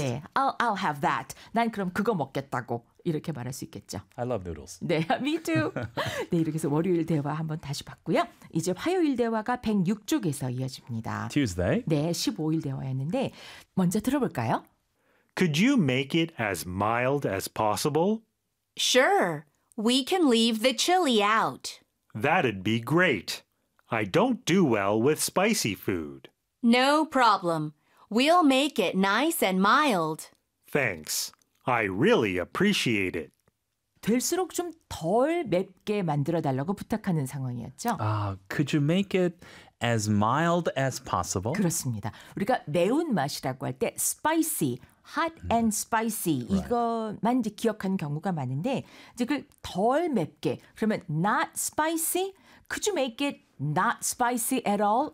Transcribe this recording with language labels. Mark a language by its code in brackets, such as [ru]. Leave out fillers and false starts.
[en] 네, I'll have that. [ko] 난 그럼 그거 먹겠다고 이렇게 말할 수 있겠죠. [en] I love noodles. 네, me too. [ko] 네, 이렇게 해서 월요일 대화 한번 다시 봤고요. 이제 화요일 대화가 106쪽에서 이어집니다. [en] Tuesday. [ko] 네, 15일 대화였는데 먼저 들어볼까요? [en] Could you make it as mild as possible? Sure. We can leave the chili out. That'd be great. I don't do well with spicy food. No problem. We'll make it nice and mild. Thanks. I really appreciate it. [ko] 될수록 좀 덜 맵게 만들어달라고 부탁하는 상황이었죠. [en] Could you make it as mild as possible? [ko] 그렇습니다. 우리가 매운 맛이라고 할 때 [en] spicy, hot and spicy right. [ko] 이것만 이제 기억하는 경우가 많은데 이제 그 덜 맵게 그러면 not spicy? [en] Could you make it not spicy at all?